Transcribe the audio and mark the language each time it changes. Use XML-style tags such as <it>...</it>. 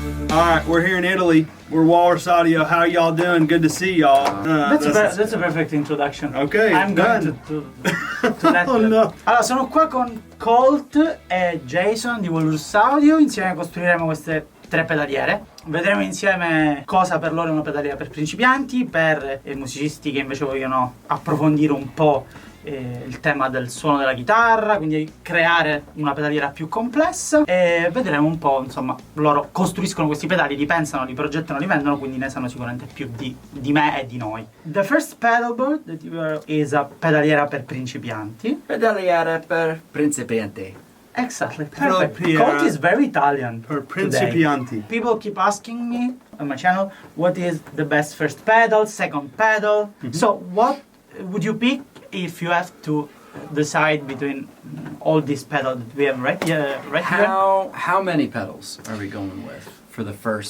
<en>Alright, we're here in Italy. We're Walrus Audio. How y'all doing? Good to see y'all. That's a perfect introduction. Okay, I'm going to let Oh no.</en> <it>Allora, sono qua con Colt e Jason di Walrus Audio. Insieme costruiremo queste 3 pedaliere. Vedremo insieme cosa per loro è una pedaliera per principianti, per musicisti che invece vogliono approfondire un po' il tema del suono della chitarra, quindi creare una pedaliera più complessa, e vedremo un po', insomma, loro costruiscono questi pedali, li pensano, li progettano, li vendono, quindi ne sanno sicuramente più di me e di noi.</it> <en>The first pedal board that you are is a</en> <it>pedaliera per principianti. Pedaliera per principianti.</it> <en>Exactly, perfect. Colt is very Italian.</en> <it>Per principianti.</it> <en>People keep asking me on my channel, what is the best first pedal, second pedal? So what would you pick if you have to decide between all these pedals that we have right here? How many pedals are we going with for the first?</en>